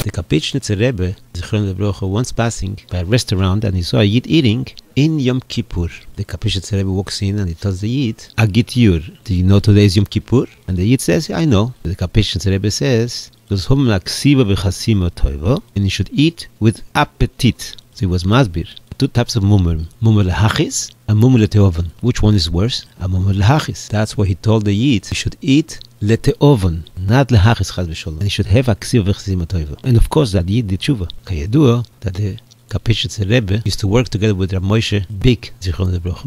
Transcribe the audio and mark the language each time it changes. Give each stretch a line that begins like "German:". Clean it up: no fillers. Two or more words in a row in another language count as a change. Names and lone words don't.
English: The Kapitchnitzer Rebbe,
Hebrew: זכרונו לברכה,
English: once passing by a restaurant and he saw a Yid eating in Yom Kippur. The Kapitchnitzer Rebbe walks in and he tells the Yid,
Yiddish: אַ גוט יאָר,
English: do you know today is Yom Kippur? And the Yid says, yeah, I know. The Kapitchnitzer Rebbe says, and you should eat with appetite. So it was masbir. 2 types of mumur.
Hebrew: מומר להכעיס
English: and
Hebrew: מומר לתיאבון.
English: Which one is worse?
Hebrew: A מומר להכעיס.
English: That's why he told the Yid he should eat leteovan, not lehachis
Hebrew: חס ושלום.
English: And he should have a
Hebrew: כתיבה וחתימה טובה.
English: And of course that Yid did tshuva. Kayedua that the Kapitchnitzer Rebbe used to work together with Rav Moshe Big,
Hebrew: זכרונו לברכה.